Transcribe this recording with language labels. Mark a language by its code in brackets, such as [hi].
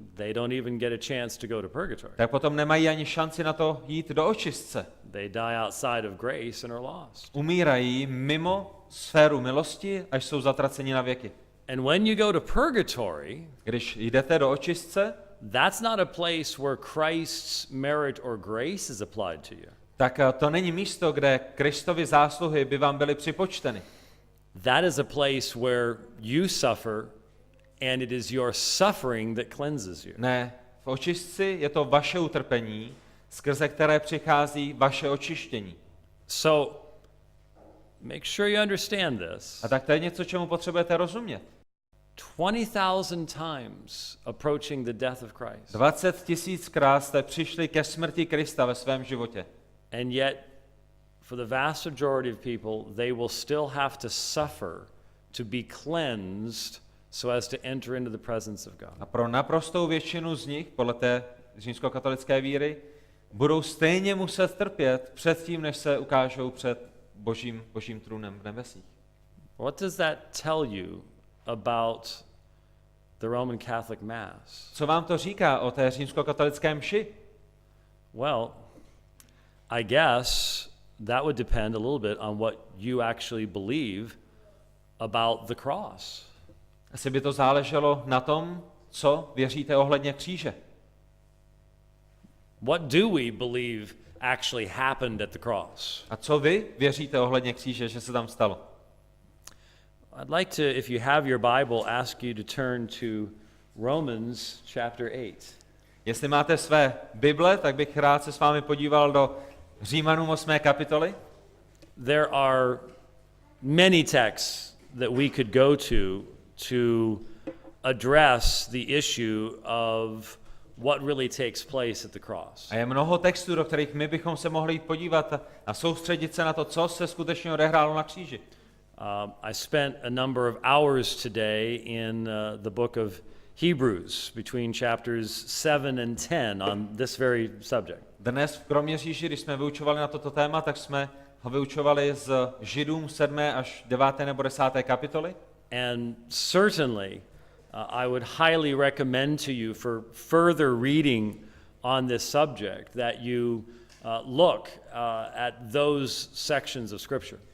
[en] They don't even get a chance to go to purgatory. [cs] tak potom nemají ani šanci na to jít do očistce. [en] They die outside of grace and are lost. [cs] Umírají mimo sféru milosti, až jsou zatraceni na věky. [en] And when you go to purgatory, [cs] Když jdete do očistce, [en] that's not a place where Christ's merit or grace is applied to you. [cs] tak to není místo, kde Kristovy zásluhy by vám byly připočteny. [en] That is a place where you suffer, and it is your suffering that cleanses you. [cs] Ne, v očistci je to vaše utrpení, skrze které přichází vaše očištění. [en] So, make sure you understand this. [cs] A tak to je něco, čemu potřebujete rozumět. [en] 20,000 times approaching the death of Christ. [cs] 20 000krát jste přišli ke smrti Krista ve svém životě. [en] And yet, for the vast majority of people, they will still have to suffer to be cleansed so as to enter into the presence of God. [cs] A pro naprostou většinu z nich, podle té římskokatolické víry, budou stejně muset trpět předtím, než se ukážou před božím trůnem v nebesích. [en] What does that tell you about the Roman Catholic Mass? [cs] Co vám to říká o té římskokatolické mši? [en] Well, I guess that would depend a little bit on what you actually believe about the cross. [cs] Asi by to záleželo na tom, co věříte ohledně kříže. [en] What do we believe actually happened at the cross? [cs] A co vy věříte ohledně kříže, že se tam stalo? [en] I'd like to, if you have your Bible, ask you to turn to Romans chapter 8. [cs] Jestli máte své Bible, tak bych rád se s vámi podíval do Římanům 8. kapitoly. [en] There are many texts that we could go to address the issue of what really takes place at the cross. [cs] A je mnoho textů, do kterých my bychom se mohli jít podívat a soustředit se na to, co se skutečně odehrálo na kříži. [en] I spent a number of hours today in the book of Hebrews between chapters 7 and 10 on this very subject. [cs] Dnes v Kroměříži, když jsme vyučovali na toto téma, tak jsme ho vyučovali z Židům 7. až 9. nebo 10. kapitoly. [en] And certainly I would highly recommend to you for further reading on this subject that you look at those sections of Scripture.